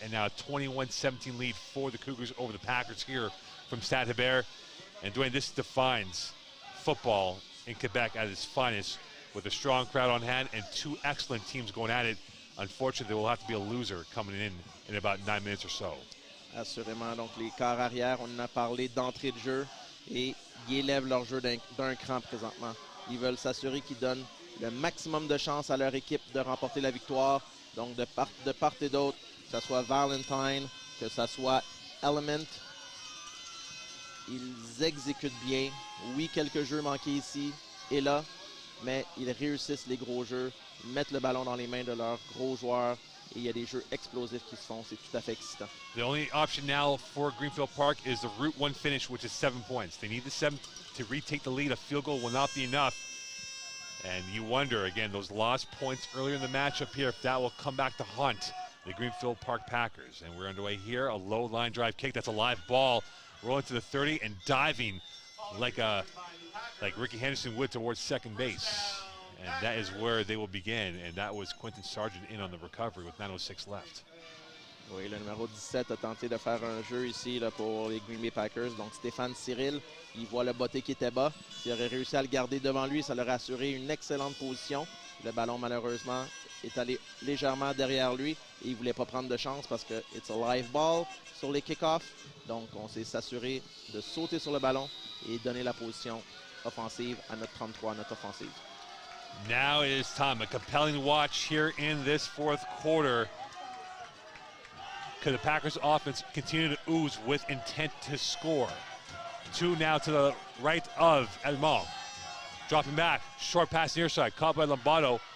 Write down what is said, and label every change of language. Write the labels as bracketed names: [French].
[English] And now a 21-17 lead for the Cougars over the Packers here from Stade Hébert. And Dwayne, this defines football in Quebec at its finest, with a strong crowd on hand and 2 excellent teams going at it. Unfortunately, there will have to be a loser coming in about 9 minutes or so. [French] Assurément, donc les quarts arrière, on en a parlé d'entrée de jeu et ils élèvent leur jeu d'un cran présentement. Ils veulent s'assurer qu'ils donnent le maximum de chances à leur équipe de remporter la victoire. Donc de part et d'autre, que ce soit Valentine, que ce soit Element, ils exécutent bien. Oui, quelques jeux manqués ici et là, mais ils réussissent les gros jeux, mettent le ballon dans les mains de leurs gros joueurs, et il y a des jeux explosifs qui se font. C'est tout à fait excitant. [English] The only option now for Greenfield Park is the Route 1 finish, which is 7 points. They need the 7 to retake the lead. A field goal will not be enough. And you wonder, again, those lost points earlier in the matchup here, if that will come back to haunt the Greenfield Park Packers. And we're underway here, a low line drive kick. That's a live ball rolling to the 30 and diving like Ricky Henderson would towards second base. And that is where they will begin. And that was Quentin Sargent in on the recovery with 9:06 left. [French] Oui, le numéro 17 a tenté de faire un jeu ici là, pour les Green Bay Packers. Donc Stéphane Cyril, il voit le botté qui était bas. S'il aurait réussi à le garder devant lui, ça leur aurait assuré une excellente position. Le ballon, malheureusement, est allé légèrement derrière lui. Et il ne voulait pas prendre de chance parce que [English] it's a live ball [French] sur les kick-offs. Donc on s'est assuré de sauter sur le ballon et donner la position offensive à notre 33, à notre offensive. [English] Now it is time. A compelling watch here in this fourth quarter. Could the Packers offense continue to ooze with intent to score? 2 now to the right of Elmont. Dropping back, short pass near side, caught by Lombardo.